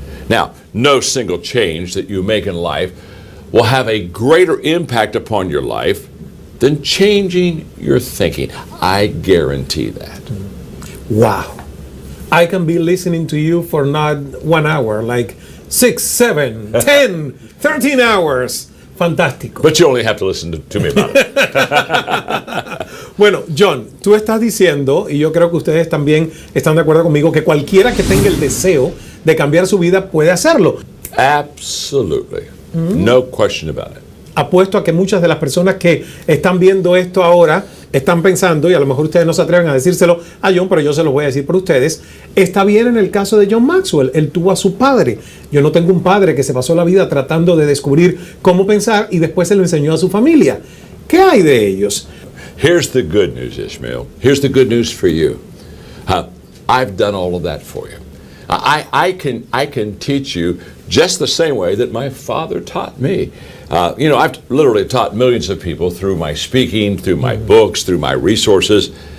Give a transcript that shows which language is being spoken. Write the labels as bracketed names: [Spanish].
[English] Now, no single change that you make in life will have a greater impact upon your life than changing your thinking. I guarantee that. Wow. I can be listening to you for not 1 hour, like 6, 7, 10, 13 hours. [Spanish] Fantástico. [English] But you only have to listen to me about it. [Spanish] Bueno, John, tú estás diciendo, y yo creo que ustedes también están de acuerdo conmigo, que cualquiera que tenga el deseo de cambiar su vida puede hacerlo. [English] Absolutely. No question about it. [Spanish] Apuesto a que muchas de las personas que están viendo esto ahora están pensando, y a lo mejor ustedes no se atreven a decírselo a John, pero yo se los voy a decir por ustedes. Está bien en el caso de John Maxwell. Él tuvo a su padre. Yo no tengo un padre que se pasó la vida tratando de descubrir cómo pensar y después se lo enseñó a su familia. ¿Qué hay de ellos? [English] Here's the good news, Ishmael. Here's the good news for you. I've done all of that for you. I can teach you just the same way that my father taught me. I've literally taught millions of people through my speaking, through my books, through my resources.